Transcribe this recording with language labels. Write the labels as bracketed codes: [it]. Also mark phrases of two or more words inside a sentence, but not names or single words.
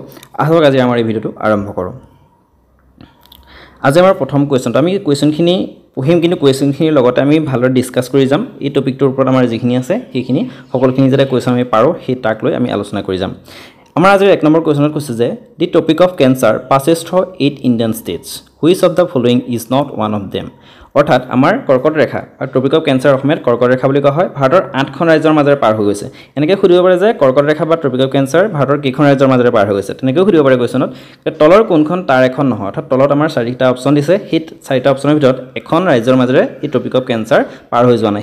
[as] আহক আজি আমাৰ এই ভিডিঅ'টো আৰম্ভ কৰোঁ। আজি আমাৰ প্ৰথম কুৱেশ্যনটো আমি কুৱেশ্যনখিনি পঢ়িম, কিন্তু কুৱেশ্যনখিনিৰ লগতে আমি ভালদৰে ডিছকাছ কৰি যাম। এই টপিকটোৰ ওপৰত আমাৰ যিখিনি আছে সেইখিনি সকলোখিনি যাতে কুৱেশ্যন আমি পাৰোঁ সেই তাক লৈ আমি আলোচনা কৰি যাম। আমাৰ আজিৰ 1 নম্বৰ কুৱেশ্যনত কৈছে যে [en] the Tropic of Cancer passes through 8 Indian states which of the following is not one of them. [as] অৰ্থাৎ আমাৰ কৰ্কট ৰেখা আৰু [en] Tropic of Cancer [as] অসমীয়াত কৰ্কট ৰেখা বুলি কোৱা হয়। ভাৰতৰ 8খন ৰাজ্যৰ মাজেৰে পাৰ হৈ গৈছে। এনেকৈ সুধিব পাৰে যে কৰ্কট ৰেখা বা [en] Tropic of Cancer [as] ভাৰতৰ কেইখন ৰাজ্যৰ মাজেৰে পাৰ হৈ গৈছে, তেনেকৈও সুধিব পাৰে কুৱেশ্যনত। তলৰ কোনখন তাৰ এখন নহয়, অৰ্থাৎ তলত আমাৰ 4টা অপশ্যন দিছে। সেই 4টা অপশ্যনৰ ভিতৰত এখন ৰাজ্যৰ মাজেৰে এই [en] Tropic of Cancer [as] পাৰ হৈ যোৱা নাই।